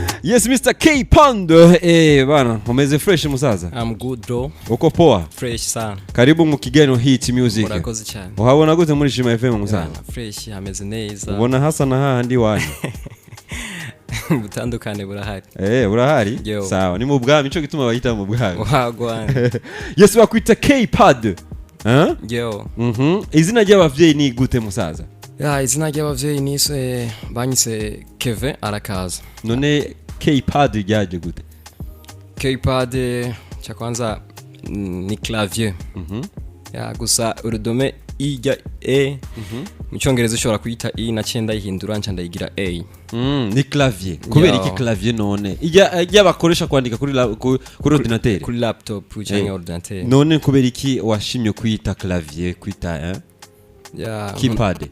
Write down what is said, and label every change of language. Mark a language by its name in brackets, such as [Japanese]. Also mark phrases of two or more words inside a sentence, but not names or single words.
[English] Yes, Mr. K Pando. [Rundi] Bana, umeze fresh musaza? [English] I'm good bro. [Swahili] Uko poa? Fresh sana. [Rundi] Karibu mu Kigeno Hit Music. Murakoze cyane. Uhabona gute muri Shima FM musaza? Fresh, hameze neza. Ubona hasa na handi wanyu. Butandukane burahari. Burahari? Sawa, ni mu bwami ico gituma bayita mu bwami. Wagwana. Yes, bakwita K Pad. Yo. Izina ry'abavyeyi ni gute musaza? Izina ry'abavyeyi nise banyise Kevin Arakaza. None K Pad ryaje gute? [Swahili] K Pad cha kwanza ni clavier. [Rundi] Gusa urudome ijya E. Mu cyongereza ushobora kuyita I na cyenda yihindura nca ndayigira A. Ni clavier. Kubera iki clavier none? Ijya bakoresha kwandika kuri ordinateur. Kuri laptop cyangwa ordinateur. None kubera iki washimye kuyita clavier kwita keypad?